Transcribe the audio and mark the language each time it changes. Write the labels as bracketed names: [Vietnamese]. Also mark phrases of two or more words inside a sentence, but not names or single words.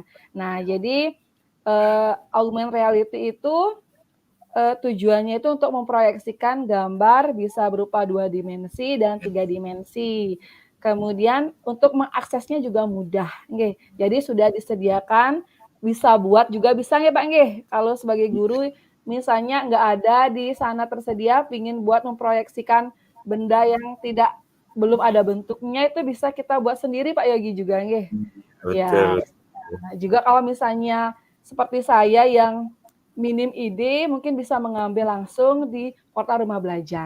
[Indonesian] Nah, jadi [English] augmented reality [Indonesian] itu tujuannya itu untuk memproyeksikan gambar bisa berupa 2 dimensi dan 3 dimensi. Kemudian untuk mengaksesnya juga mudah, nggih. Jadi sudah disediakan, bisa buat juga bisa nggih Pak nggih. Kalau sebagai guru misalnya nggak ada di sana tersedia, pingin buat memproyeksikan benda yang belum ada bentuknya itu bisa kita buat sendiri Pak Yogi juga nggih. Ya. Betul. Nah, juga kalau misalnya seperti saya yang minim ide mungkin bisa mengambil langsung di portal Rumah Belajar.